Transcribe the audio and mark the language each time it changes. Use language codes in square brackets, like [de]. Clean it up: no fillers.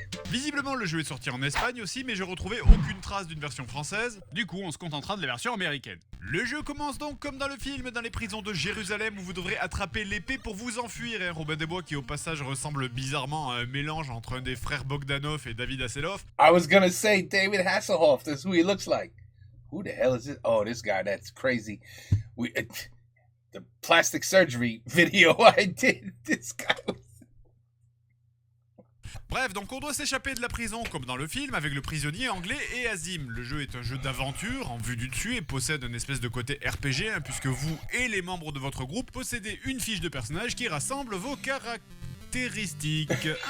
[fr] Visiblement, le jeu est sorti en Espagne aussi, mais je retrouvais aucune trace d'une version française. Du coup, on se contentera de la version américaine. Le jeu commence donc comme dans le film, dans les prisons de Jérusalem, où vous devrez attraper l'épée pour vous enfuir. Et Robin des Bois, qui au passage ressemble bizarrement à un mélange entre un des frères Bogdanov et David Hasselhoff. [en] I was gonna say David Hasselhoff. That's who he looks like. Who the hell is this? Oh, this guy. That's crazy. The plastic surgery video I did. This guy was... [fr] Bref, donc on doit s'échapper de la prison comme dans le film avec le prisonnier anglais et Azim. Le jeu est un jeu d'aventure en vue du dessus et possède une espèce de côté RPG puisque vous et les membres de votre groupe possédez une fiche de personnage qui rassemble vos caractéristiques.